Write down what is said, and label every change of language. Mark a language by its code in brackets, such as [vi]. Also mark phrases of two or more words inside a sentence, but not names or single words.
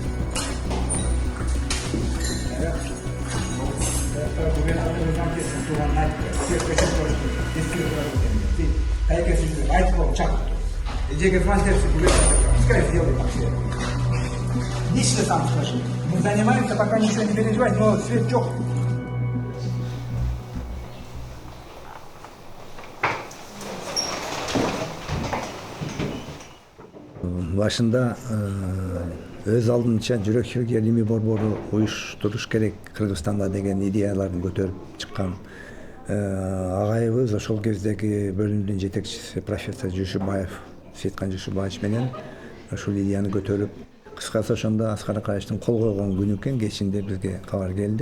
[ru] Лично сам скажи. Мы занимаемся, пока ничего не переживай, но свет жоқ. [ky] Башында өз алдынча жүрөк хирургия илимий борбору уюштуруш керек Кыргызстанда деген идеяларын көтөрүп чыккан агайыбыз ошол кездеги бөлүмдүн жетекчиси профессор Жушубаев, Сейиткан Жушубаевич менен ушул идеяны көтөрүп, кыскасы ошондо Аскар Акаевичтин кол койгон күнү экен, кечинде бизге кабар келди.